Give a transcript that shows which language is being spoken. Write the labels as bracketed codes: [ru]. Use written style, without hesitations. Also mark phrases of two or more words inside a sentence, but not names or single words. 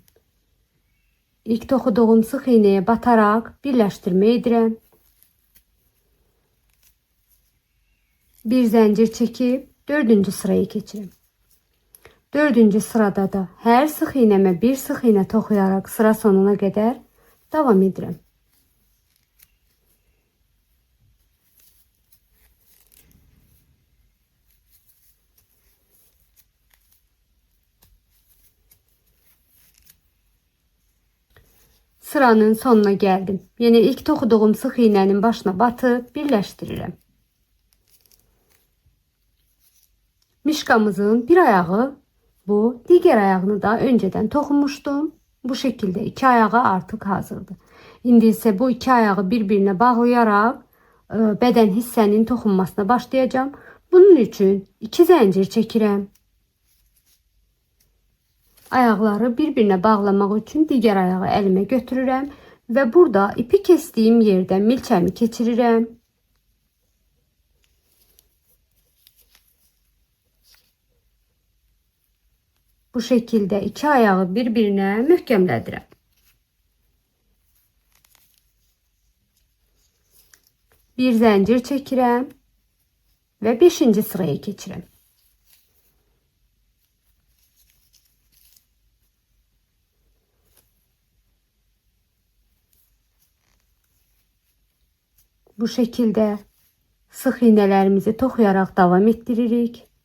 [az] İlk toxuduğum sıx iğnəyə bataraq birləşdirmə edirəm. Bir zəncir çəkib 4-cü sıraya keçirəm. 4-cü sırada da hər sıx iğnəmə bir sıx iğnə toxuyaraq sıra sonuna qədər davam edirəm. [tr] Sıranın sonuna geldim. [az] Yine ilk toxuduğum sıx iğnenin başına batıb birləşdirirəm. Mişqamızın bir ayağı bu, digər ayağını da önceden toxumuştum. [tr] Bu şekilde iki ayağı artık hazırdır. [az] İndi isə bu iki ayağı bir-birinə bağlayaraq bədən hissənin toxunmasına başlayacağım. Bunun üçün 2 zəncir çəkirəm. Ayaqları bir-birinə bağlamaq üçün digər ayağı əlimə götürürəm və burada ipi kəsdiyim yerdən milçəmi keçirirəm. [tr] Bu şekilde [az] iki ayağı bir-birinə möhkəmlədirəm. Bir zəncir çəkirəm və 5-ci sıraya keçirəm. [tr] Bu şekilde sık iğnelerimizi toxuyarak devam ettiririk.